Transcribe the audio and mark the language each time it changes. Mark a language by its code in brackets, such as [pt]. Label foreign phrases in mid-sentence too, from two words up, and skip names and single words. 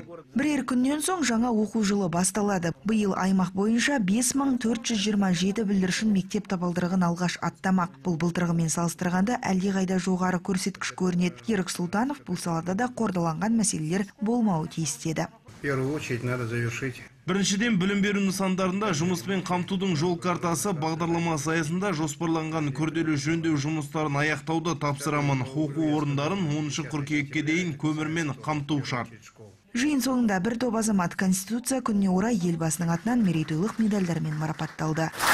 [kk] Бірер күннен соң жаңа оқу жылы басталады. Биыл аймақ бойынша 5427 бүлдіршін мектеп табалдырығын алғаш аттамақ. Бұл былтырғымен салыстырғанда әлдеқайда жоғары көрсеткіш көрінеді. Ерік Сұлтанов бұл салада да қордаланған мәселелер болмауы тиіс деді. [ru] В первую очередь надо завершить. [kk] Біріншіден, білім беру нысандарында жұмыспен қамтудың жол картасы бағдарламасы аясында жоспарланған күрделі жөндеу жұмыстарын аяқтауды тапсырамын. Оқу орындарын 10 қыркүйекке дейін көмірмен қамту шарт. Жиын соңында бір топ азамат Конституция күніне орай елбасының атынан мерейтойлық медальдармен марапатталды.